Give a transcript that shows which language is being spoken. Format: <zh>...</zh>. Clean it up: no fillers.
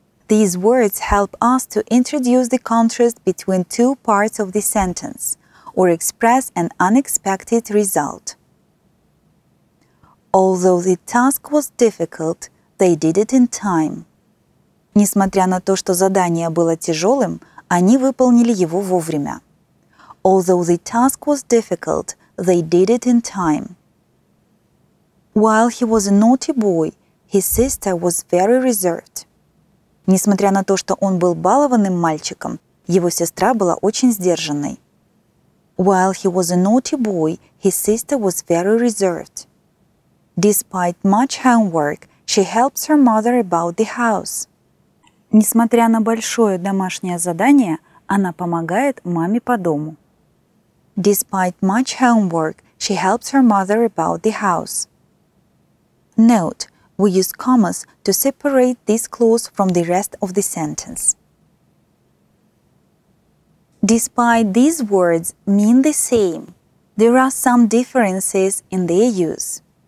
<en>These words help us to introduce the contrast between two parts of the sentence or express an unexpected result. Although the task was difficult, they did it in time.</en> <ru>Несмотря на то, что задание было тяжелым, они выполнили его вовремя.</ru> <en>Although the task was difficult, they did it in time. While he was a naughty boy, his sister was very reserved.</en> <ru>Несмотря на то, что он был балованным мальчиком, его сестра была очень сдержанной.</ru> <en>While he was a naughty boy, his sister was very reserved. Despite much homework, she helps her mother about the house.</en> <ru>Несмотря на большое домашнее задание, она помогает маме по дому.</ru> <en>Despite much homework, she helps her mother about the house. Note, we use commas to separate this clause from the rest of the sentence. Despite these words mean the same, there are some differences in their use.</en>